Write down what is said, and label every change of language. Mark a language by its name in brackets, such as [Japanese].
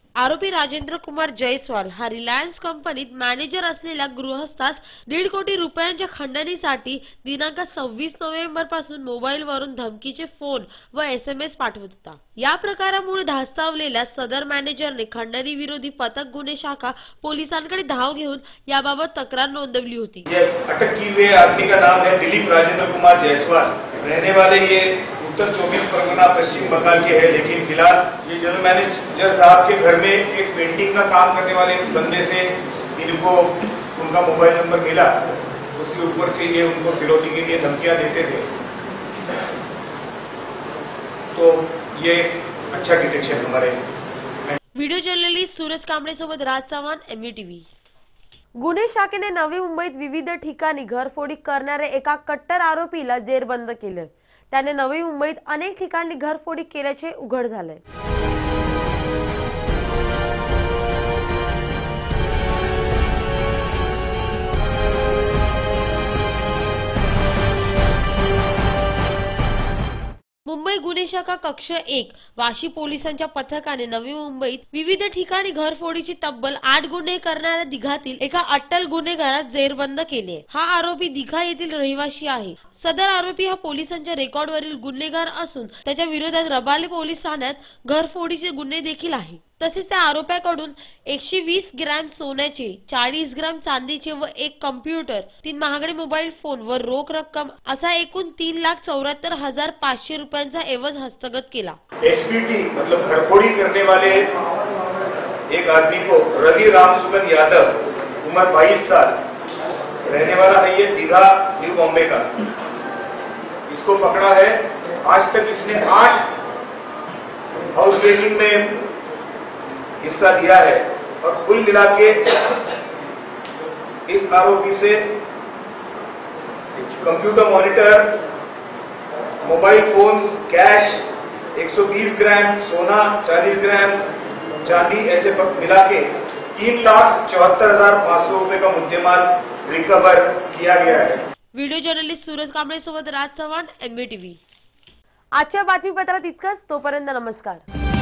[Marathi] आरोपी राजेंद्र कुमार जयस्वाल हा रिलायन्स कंपनीत मॅनेजर असलेल्या गृहस्थास 1.5 कोटी रुपयांच्या खंडणीसाठी दिनांक 26 नोव्हेंबर पासून मोबाईलवरून धमकीचे फोन व SMS पाठवत होता। या प्रकारामुळे धास्तावलेल्या सदर मॅनेजरने खंडणी विरोधी पथक गुन्हे शाखा पोलिसांकडे धाव घेऊन याबाबत तक्रार नोंदवली होती। [Hindi] अटक किए हुए आदमी का नाम है दिलीप राजेंद्र कुमार जायसवाल, रहने वाले ये उत्तर 24 परगना पश्चिम बंगाल के हैं, लेकिन फिलहाल ये जनरल मैनेजर साहब के घर में एक पेंटिंग का काम करने वाले बंदे से इनको उनका मोबाइल नंबर मिला, उसके ऊपर से ये उनको फिरौती के लिए धमकियां देते थे। तो ये अच्छा डिटेक्शन हमारे। [Marathi] व्हिडिओ जर्नलिस्ट सूरज कांबळे सोबत राज चव्हाण, MVTV। गुन्हे शाखेने नवी मुंबईत विविध ठिकाणी घरफोडी करणाऱ्या एका कट्टर आरोपीला जेरबंद केले। त्याने नवी मुंबईत अनेक ठिकाणी घरफोडी केल्याचे उघड झाले। मुंबई गुन्हे शाखा कक्ष 1 वाशी पोलिसांच्या पथकाने नवी मुंबईत विविध ठिकाणी घरफोडीची तब्बल 8 गुन्हे करणाऱ्या दिघातील एका अट्टल गुन्हेगारास जेरबंद केले। हा आरोपी दिघा येथील रहिवासी आहे। सदर आरोपी हा पोलिसांच्या रेकॉर्डवरील गुन्हेगार असून त्याच्या विरोधात रबाले पोलीस ठाण्यात घरफोडीचे गुन्हे देखील आहे। तसेच त्या आरोपीकडून 120 ग्रॅम सोन्याचे, 40 ग्रॅम चांदीचे व एक कम्प्युटर, 3 महागडे मोबाईल फोन व रोख रक्कम असा एकूण 3,74,500 रुपयांचा एवज हस्तगत केला। [Hindi] HPT मतलब घरफोड़ी करने वाले एक आदमी को रवि रामसुगन यादव, उम्र 22 साल, रहने वाला है ये दीघा न्यू बॉम्बे का, इसको पकड़ा है। आज तक इसने 8 हाउस ब्रेकिंग में हिस्सा लिया है और कुल मिला के इस आरोपी से computer monitor, mobile phone, cash, 120 ग्राम सोना, 40 ग्राम चांदी ऐसे मिला के 3,74,500 रुपए का मुद्देमाल रिकवर किया गया है। [Marathi] व्हिडिओ जर्नलिस्ट सूरज कांबळे सोबत राज चव्हाण, MVTV। आजच्या बातमीपत्रात इतकंच। तोपर्यंत नमस्कार।